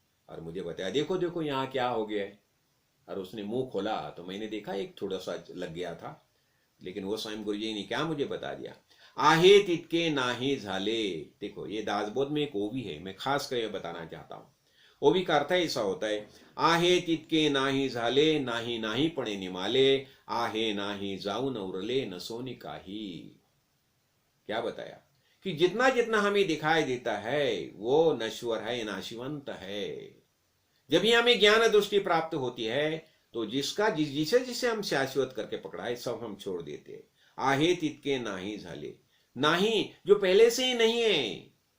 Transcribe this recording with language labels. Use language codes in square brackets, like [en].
[hi] और मुझे बताया, देखो देखो यहाँ क्या हो गया है। और उसने मुंह खोला तो मैंने देखा एक थोड़ा सा लग गया था, लेकिन वो स्वयं गुरुजी ने क्या मुझे बता दिया, [mr] आहे तितके नाही झाले। [hi] देखो ये दासबोध में एक ओवी है, मैं खास कर ये बताना चाहता हूँ। ओवी का अर्थ ऐसा होता है, [mr] आहे तितके नाही झाले, नाही नाही पणे निमाले, आहे नाही जाऊन उरले नसोनी काही। [hi] क्या बताया कि जितना जितना हमें दिखाई देता है वो नश्वर है, नाशिवंत है। जब ही हमें ज्ञान दृष्टि प्राप्त होती है तो जिसे जिसे हम शाश्वत करके पकड़ा है सब हम छोड़ देते हैं। [mr] आहे तितके नाही झाले, [hi] नाही जो पहले से ही नहीं है।